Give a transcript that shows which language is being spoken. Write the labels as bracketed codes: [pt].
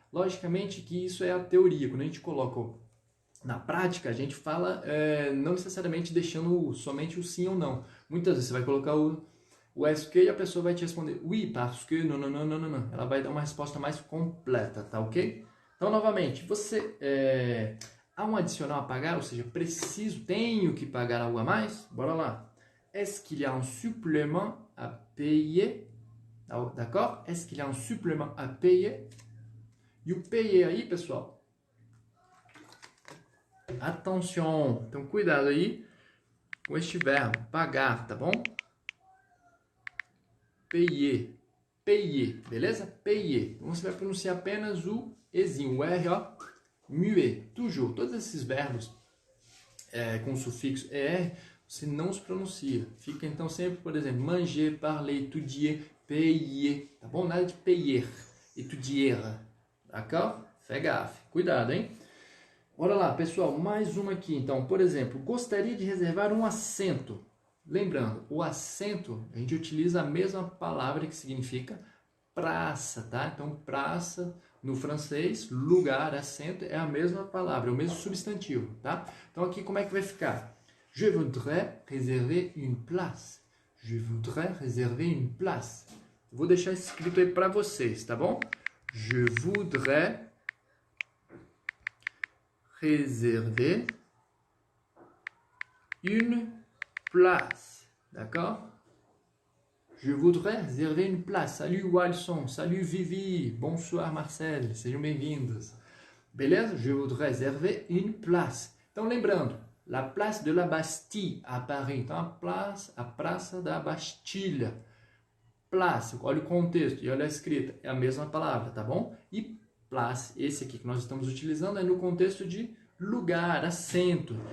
[pt] Logicamente que isso é a teoria. Quando a gente coloca na prática, a gente fala não necessariamente deixando somente o sim ou não. Muitas vezes você vai colocar o est que e a pessoa vai te responder [fr] oui, parce que, [pt] não, não, não, não, não. Ela vai dar uma resposta mais completa, tá ok? Então, novamente, você há um adicional a pagar, ou seja, tenho que pagar algo a mais? Bora lá. [fr] Est-ce qu'il y a un supplément à payer? D'accord? Est-ce qu'il y a un supplément à payer? [pt] E o payer aí, pessoal, atenção, então cuidado aí com este verbo, pagar, tá bom? Payer, payer, beleza? Payer. Então você vai pronunciar apenas o ezinho, o R, ó, [fr] muet, toujours. [pt] Todos esses verbos com o sufixo ER, você não os pronuncia. Fica então sempre, por exemplo, manger, parler, étudier, payer, tá bom? Nada de [fr] payer, étudier, d'accord? Fais gaffe, [pt] cuidado, hein? Bora lá, pessoal, mais uma aqui. Então, por exemplo, gostaria de reservar um assento. Lembrando, o assento, a gente utiliza a mesma palavra que significa praça, tá? Então, praça, no francês, lugar, assento, é a mesma palavra, é o mesmo substantivo, tá? Então, aqui como é que vai ficar? [fr] Je voudrais réserver une place. Je voudrais réserver une place. [pt] Vou deixar escrito aí para vocês, tá bom? [fr] Je voudrais réserver une place. D'accord? Je voudrais réserver une place. Salut Walson, salut Vivi, bonsoir Marcel, [pt] sejam bem-vindos. Beleza? [fr] Je voudrais réserver une place. [pt] Então, lembrando, la place de la Bastille, à Paris. Então, a praça da Bastilha. Place, olha o contexto e olha a escrita, é a mesma palavra, tá bom? E place, esse aqui que nós estamos utilizando é no contexto de lugar, assento.